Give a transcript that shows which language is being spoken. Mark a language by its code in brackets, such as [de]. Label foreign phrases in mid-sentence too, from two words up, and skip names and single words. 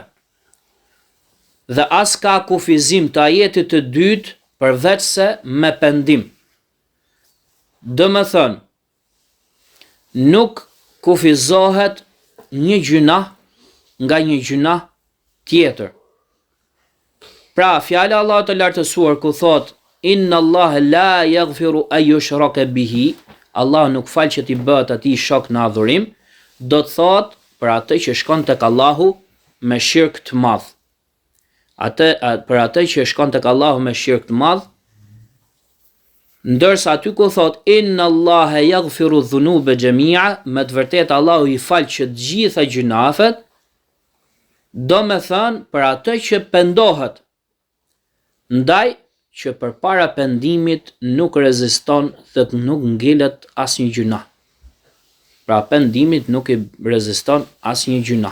[sq] Dhe as ka kufizim të ajetit të dytë përveç se me pendim. Domethënë, nuk kufizohet një gjuna nga një gjuna tjetër. Pra, fjala e Allahut të lartësuar ku thot [ar] إن الله لا يغفر أن يشرك به, [sq] Allah nuk fal që t'i bëhet atij shok në adhurim, do të thot për atë që shkon tek Allahu me shirk të madh. Për atë që shkon tek Allahu me shirk të madh, ndërsa aty ku thot [ar] إن الله يغفر الذنوب جميعا, [sq] me të vërtetë Allahu i fal që të gjitha gjunafet, do me thënë për atë që pendohet, ndaj që përpara pendimit nuk reziston dhe nuk ngelet asnjë gjuna. Pra pendimit nuk i reziston asnjë gjuna.